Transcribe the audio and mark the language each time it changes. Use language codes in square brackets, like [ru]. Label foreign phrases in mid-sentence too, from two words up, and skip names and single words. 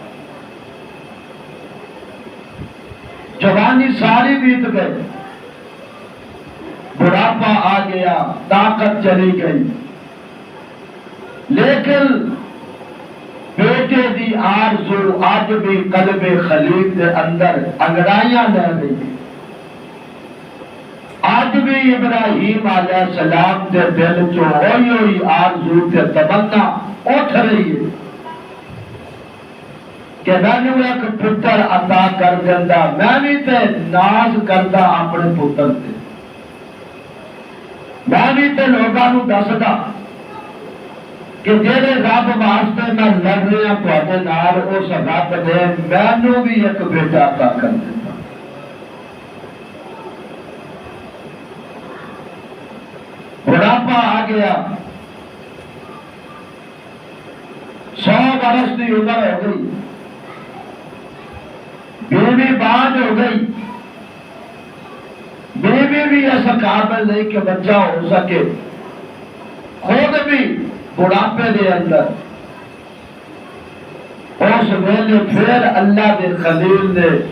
[pa] جوانی ساری بیت گئی، بڑھاپا آ گیا، طاقت چلی گئی، لیکن بیٹے دی آرزو آج بھی قلب خلیل دے اندر انگڑائیاں لے گئی، آج بھی ابراہیم علیہ السلام دے دل چو ہوئی آرزو تے تمنا اٹھ رہی ہے کہ میں نے ایک پتر عطا کر دینا، میں بھی تے ناز کردا اپنے پتر تے، میں بھی تے لوگاں نو دسدا کہ جیڑے رب واسطے میں لڑ رہا تواڈے نال، اس رب نے مینوں بھی ایک بیٹا عطا کر دیتا۔ [ur] بڑھاپا آ گیا، 100 برس کی عمر ہو گئی، بیوی باز ہو گئی، بیوی بھی ایسا قابل نہیں کہ بچہ ہو سکے، خود بھی [pa] بڑھاپے دے اندر، اس ویلے پھر اللہ دے خلیل نے